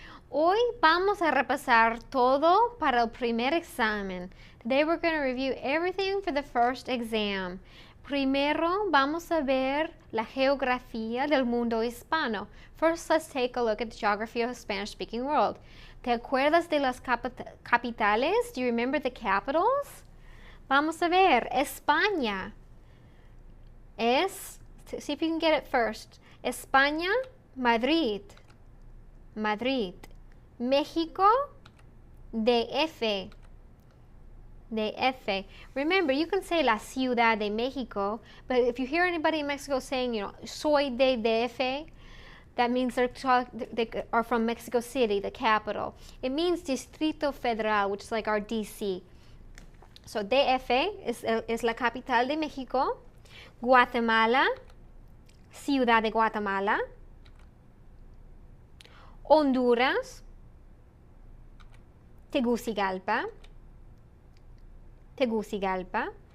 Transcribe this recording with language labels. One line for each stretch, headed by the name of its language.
Spanish: Hoy vamos a repasar todo para el primer examen.
English: Today we're going to review everything for the first exam.
Spanish: Primero vamos a ver la geografía del mundo hispano.
English: First, let's take a look at the geography of the Spanish-speaking world.
Spanish: ¿Te acuerdas de las capitales?
English: Do you remember the capitals?
Spanish: Vamos a ver, España es,
English: see if you can get it first.
Spanish: España, Madrid. Madrid. México, DF. DF.
English: Remember, you can say la Ciudad de México, but if you hear anybody in Mexico saying,
Spanish: soy de DF,
English: that means they are from Mexico City, the capital. It means Distrito Federal, which is like our DC.
Spanish: So DF es la capital de México. Guatemala, Ciudad de Guatemala. Honduras, Tegucigalpa. Tegucigalpa.